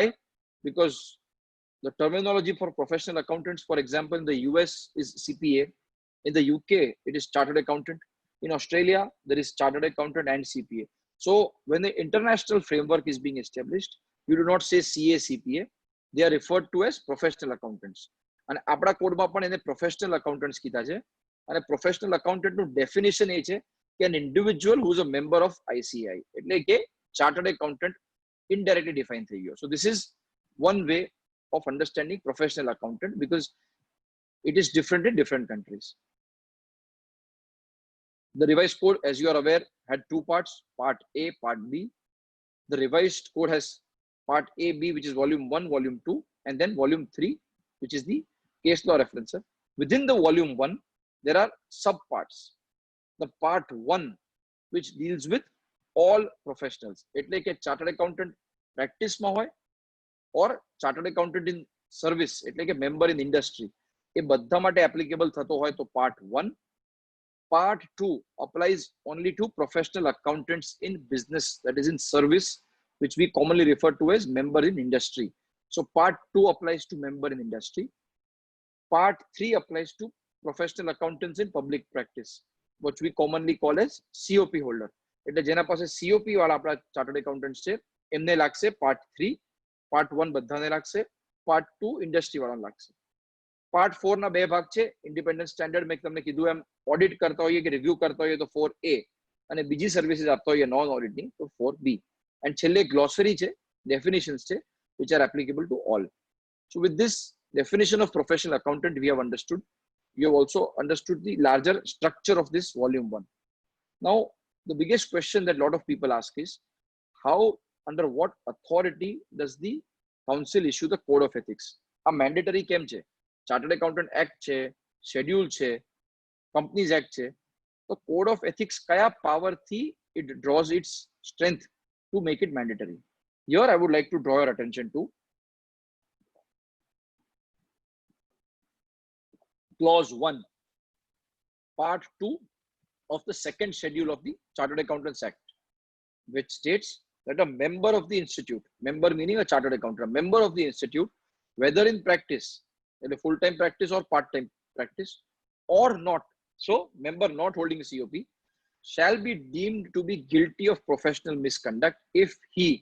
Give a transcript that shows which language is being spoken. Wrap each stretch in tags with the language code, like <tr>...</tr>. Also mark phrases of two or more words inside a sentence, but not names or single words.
<en>Because the terminology for professional accountants, for example, in the US is CPA. In the UK, it is chartered accountant. In Australia, there is chartered accountant and CPA. So when the international framework is being established, you do not say CA, CPA. They are referred to as professional accountants.</en> <gu>And આપણા કોડમાં પણ એને</gu> <en>professional accountants</en> <gu>કીધા છે.</gu> <en>અને professional accountant નું definition</en> <gu>એ છે કે</gu> <en>an individual who is a member of ICAI.</en> <gu>એટલે કે</gu> <en>chartered accountant indirectly defined</en> <gu>થઈ ગયો.</gu> <en>So this is one way of understanding professional accountant because it is different in different countries. The revised code, as you are aware, had 2 parts, part A, part B. The revised code has part A, B, which is volume 1, volume 2, and then volume 3, which is the case law referencer. Within the volume 1, there are subparts. the part 1, which deals with all professionals.</en> <gu>એટલે કે</gu> <en>chartered accountant</en> <gu>પ્રેક્ટિસમાં હોય or</gu> <en>chartered accountant in service</en> <gu>એટલે કે</gu> <en>member in industry,</en> <gu>એ બધા માટે એપ્લિકેબલ થતો હોય તો પાર્ટ 1.</gu> <en>Part 2 applies only to professional accountants in business, that is in service, which we commonly refer to as member in industry. So part 2 applies to member in industry. Part 3 applies to professional accountants in public practice, which we commonly call as COP holder.</en> <gu>એટલે જેના પાસે COP વાળા આપણા</gu> <en>chartered accountants</en> <gu>છે એમને લાગશે પાર્ટ 3, પાર્ટ 1 બધાને લાગશે,</gu> <en>part 2 industry</en> <gu>વાળાને લાગશે. પાર્ટ 4 ના બે ભાગ છે.</gu> <en>independent standard</en> <gu>મેં તમને કીધું એમ ઓડિટ કરતા હોઈએ કે રિવ્યુ કરતા હોઈએ તો 4A, અને બીજી સર્વિસીસ આપતા હોઈએ</gu> <en>non audit</en> <gu>તો 4B. એન્ડ છેલ્લે ગ્લોસરી છે, ડેફિનેશન્સ છે,</gu> <en>which are applicable to all. So with this definition of professional accountant we have understood, you have also understood the larger structure of this volume 1. Now the biggest question that a lot of people ask is, how, under what authority does the council issue the code of ethics? A mandatory</en> <gu>કેમ છે?</gu> <en>ચાર્ટર્ડ એકાઉન્ટન્ટ એક્ટ છે, શેડ્યુલ છે, કંપનીઝ એક્ટ છે, તો code of ethics કયા પાવરથી it draws its strength to make it mandatory? Here I would like to draw your attention to clause 1, part 2 of the second schedule of the Chartered Accountants Act, which states that a member of the institute, member meaning a chartered accountant, a member of the institute, whether in practice, in a full-time practice or part-time practice, or not, so member not holding a COP, shall be deemed to be guilty of professional misconduct if he</en>